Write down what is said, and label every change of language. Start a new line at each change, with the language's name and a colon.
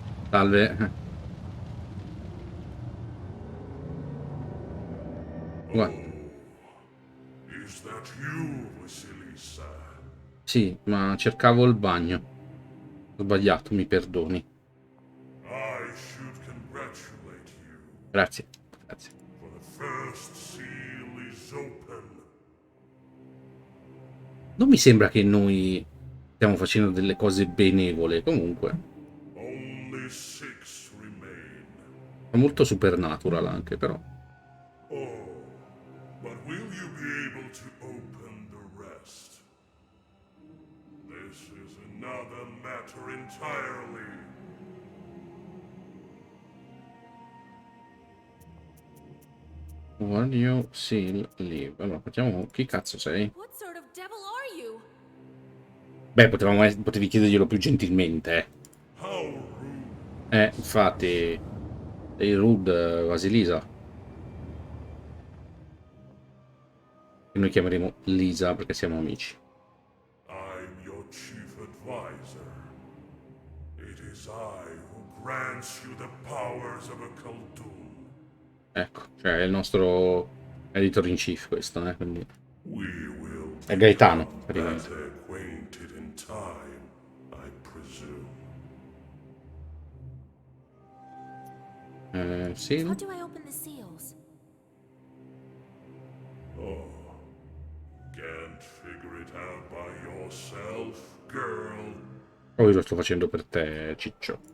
Italian: Salve. Guarda.
English: Is that you, Vasilisa?
Italian: Sì, ma cercavo il bagno. Ho sbagliato, mi perdoni.
English: I should congratulate you,
Italian: Grazie, grazie.
English: for the first seal is open.
Italian: Non mi sembra che noi stiamo facendo delle cose benevole, comunque.
English: Only 6 remain.
Italian: È molto supernatural anche, però.
English: Oh, but will you be able to open the rest? This is another matter entirely. When you seal leave.
Italian: Allora, facciamo... Chi cazzo sei?
English: What sort of devil are you?
Italian: Beh, potevi chiederglielo più gentilmente,
English: How rude.
Italian: Infatti... Sei rude, Vasilisa. E noi chiameremo Lisa perché siamo amici.
English: I'm your chief advisor. It is I who grants you the powers of a Khaldun.
Italian: Ecco, cioè è il nostro editor in chief questo, quindi...
English: We will
Italian: È Gaetano,
English: become
Italian: praticamente.
English: better acquainted in time, I presume.
Italian: Sì.
English: How do I open the seals? Oh, can't figure it out by yourself, girl.
Italian: Poi lo sto facendo per te, Ciccio.